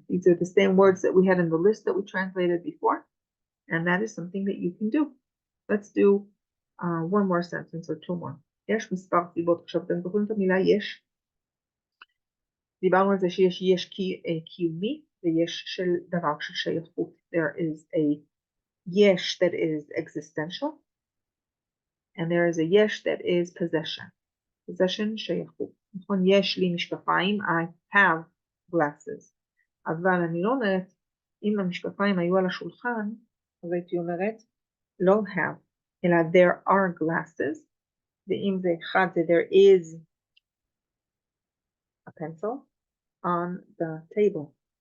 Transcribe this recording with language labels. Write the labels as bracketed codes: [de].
[en] These are the same words that we had in the list that we translated before, and that is something that you can do. Let's do one more sentence or 2 more. [he] יש מספר סיבות. עכשיו אתם זוכרים את המילה יש? דיברנו על זה שיש יש קיומי ויש של דבר של שייכות. [en] There is a yesh that is existential, and there is a yesh that is possession. Possession שייכות. [he] נכון, יש לי משקפיים, [en] I have glasses. [he] אבל אני לא אומרת, אם המשקפיים היו על השולחן, אז הייתי אומרת, לא have, אלא [en] there are glasses, [he] ואם זה אחד, זה [en] there is a pencil on the table.